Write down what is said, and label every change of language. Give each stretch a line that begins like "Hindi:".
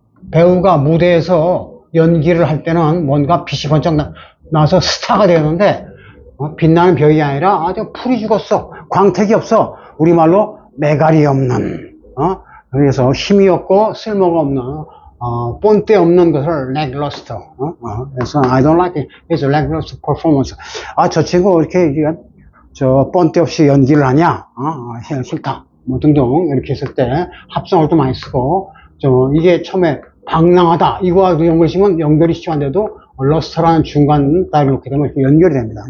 Korean: 배우가 무대에서 연기를 할 때는 뭔가 빛이 번쩍 나서 스타가 되었는데 빛나는 벽이 아니라 아주 풀이 죽었어. 광택이 없어. 우리말로 매갈이 없는 그래서 힘이 없고 쓸모가 없는 본때 없는 것을 lackluster. 그래서
English: I don't like it. It's a lackluster performance.
Korean: 저 친구 이렇게 본때 없이 연기를 하냐? 싫다. 뭐 등등 이렇게 했을 때 합성어도 많이 쓰고 이게 처음에 방랑하다 이거와 연결시면 연결이 쉽지 않은데도 러스터라는 중간 따위를 놓게 되면 이렇게 연결이 됩니다.